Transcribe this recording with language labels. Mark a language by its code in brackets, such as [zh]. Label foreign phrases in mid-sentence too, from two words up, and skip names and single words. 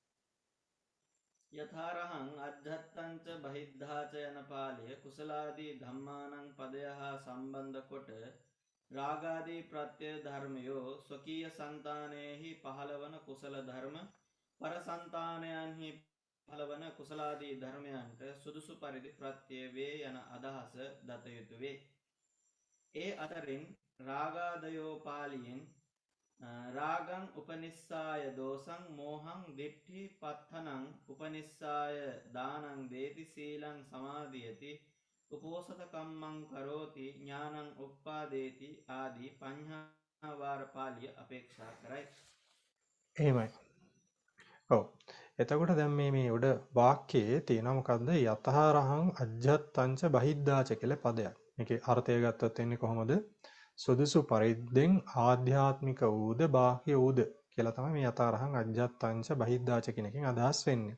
[pi] යථාරහං අජ්ජත්තංච බහිද්ධාච [si] යන පාළිය [pi] කුසලාදී ධම්මානං [si] පදය හා සම්බන්ධ කොට රාගාදී ප්‍රත්‍ය ධර්මයෝ ස්වකීය సంతානෙහි පහළවන කුසල ධර්ම පරසංතානයන්හි පහළවන කුසලාදී ධර්මයන්ට සුදුසු පරිදි ප්‍රත්‍ය වේ යන අදහස දත යුතු වේ. ඒ අතරින් රාගාදයෝ පාළියෙන් [pi] රාගං උපනිස්සාය දෝසං මෝහං දිට්ඨි පත්තනං උපනිස්සාය දානං දේති සීලං සමාධියති උපෝසත කම්මං කරෝති ඥානං උප්පාදේති [si] ආදී පඤ්ඤා වාර පාළිය අපේක්ෂා කරයි. එහෙමයි. ඔව්. එතකොට දැන් මේ උඩ වාක්‍යයේ තියෙනවා මොකද්ද? [pi] යතහරහං අජ්ජත්තංච බහිද්ධාච [si] කියලා පදයක්. මේකේ අර්ථය ගත්තොත් එන්නේ කොහොමද? සුදුසු පරිද්දෙන් ආධ්‍යාත්මික වූද බාහ්‍ය වූද කියලා තමයි මේ [pi] යතහරහං අජ්ජත්තංච බහිද්ධාච [si] කියන එකෙන් අදහස් වෙන්නේ.